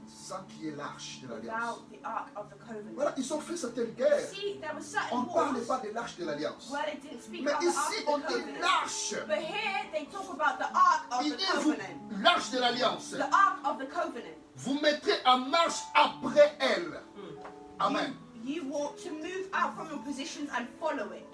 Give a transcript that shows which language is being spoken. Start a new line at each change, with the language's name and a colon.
French: sans qu'il y ait l'arche de l'Alliance.
English: without the Ark of the Covenant.
French: Voilà, ils ont fait certaines guerres.
English: See, there were
French: On
English: certain
French: ne parle
English: wars
French: pas de l'arche de l'Alliance.
English: where they didn't speak
French: Mais
English: about the
French: ici,
English: Ark
French: on
English: of the
French: dit
English: Covenant.
French: l'arche.
English: But here they talk about the Ark of
French: Il
English: the
French: dit vous,
English: Covenant.
French: l'arche de l'Alliance.
English: The Ark of the Covenant.
French: Vous mettrez en marche après elle.
English: Amen. You want to move out from your positions and follow it.